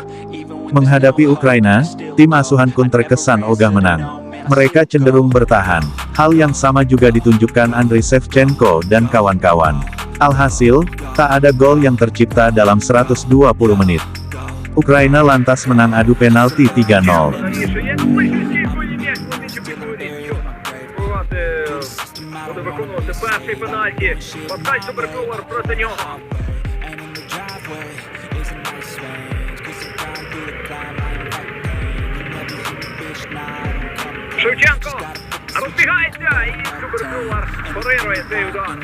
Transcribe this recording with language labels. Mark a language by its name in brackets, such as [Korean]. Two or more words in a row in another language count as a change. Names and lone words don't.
[Indonesian] Menghadapi Ukraina, tim asuhan Kun terkesan ogah menang. Mereka cenderung bertahan. Hal yang sama juga ditunjukkan Andriy Shevchenko dan kawan-kawan. Alhasil, tak ada gol yang tercipta dalam 120 menit. Ukraina lantas menang adu penalti 3-0. [Ukrainian] Буде виконувати перший пенальті. Паскаль Суперкулер проти нього. Шевченко розбігається і Суперкулер парирує цей удар.